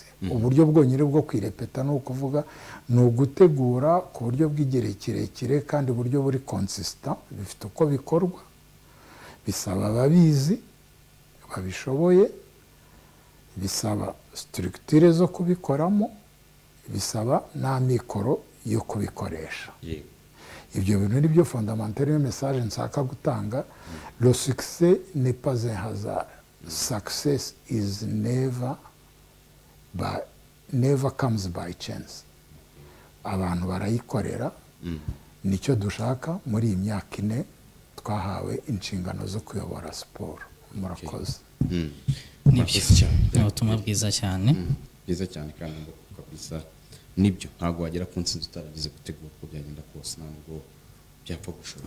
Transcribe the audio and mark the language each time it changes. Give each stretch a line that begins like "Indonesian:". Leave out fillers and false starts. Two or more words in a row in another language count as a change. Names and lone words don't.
Kinyarwanda: Uburyo bwonyine bwo kwirepeta ni ukuvuga ni ugutegura ku buryo bw'igihe kirekire, kandi uburyo buri consistent, bifite uko bikorwa, bisaba ababizi babishoboye, bisaba structure zo kubikoramo, bisaba n'amikoro yo kubikoresha. Ibyo bintu ni byo fondamental yo message nsaka gutanga.
French: Le succès n'est pas un hasard.
English: Success is never comes by chance.
Kinyarwanda: Abantu barayikorera. Nicyo dushaka muri iyi myaka ine twahawe inshingano zo kuyobora siporo. Murakoze. Nibyo ubutumwa bwiza cyane. Bwiza cyane kandi kabisa. Nibyo ntabwo wagera ku nsinzi utaragize gutegura uko byagenda kose, ntabwo byapfa gushoboka.